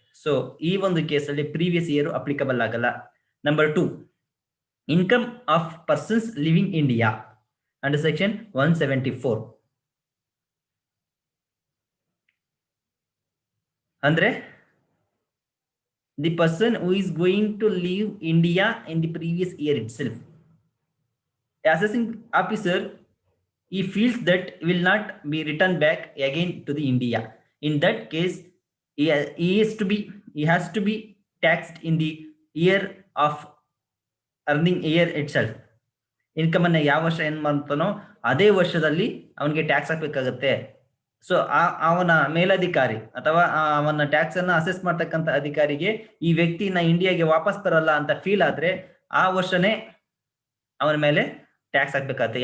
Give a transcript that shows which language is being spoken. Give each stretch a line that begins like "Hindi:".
Kannada: So ಈ ಒಂದು ಕೇಸಲ್ಲಿ ಪ್ರೀವಿಯಸ್ ಇಯರ್ ಅಪ್ಲಿಕಬಲ್ ಆಗಲ್ಲ.
English: Number 2, income of persons living India under section 174.
Kannada: ಅಂದ್ರೆ
English: the person who is going to leave India in the previous year itself. The assessing officer, he feels that will not be returned back again to the India. In that case, he has to be taxed in the year of earning year itself.
Kannada: Income ಅನ್ನ ಯಾವ ವರ್ಷ ಏನ್ ಮಾಡ್ತಾನೋ ಅದೇ ವರ್ಷದಲ್ಲಿ ಅವನಿಗೆ tax ಹಾಕ್ಬೇಕಾಗತ್ತೆ. So ಅವನ ಮೇಲಧಿಕಾರಿ ಅಥವಾ ಅವನ ಟ್ಯಾಕ್ಸ್ ಅನ್ನ ಅಸೆಸ್ ಮಾಡ್ತಕ್ಕಂಥ ಅಧಿಕಾರಿಗೆ ಈ ವ್ಯಕ್ತಿನ ಇಂಡಿಯಾಗೆ ವಾಪಸ್ ಬರಲ್ಲ ಅಂತ ಫೀಲ್ ಆದ್ರೆ ಆ ವರ್ಷನೇ ಅವನ ಮೇಲೆ ಟ್ಯಾಕ್ಸ್ ಹಾಕ್ಬೇಕಾಗತ್ತೆ.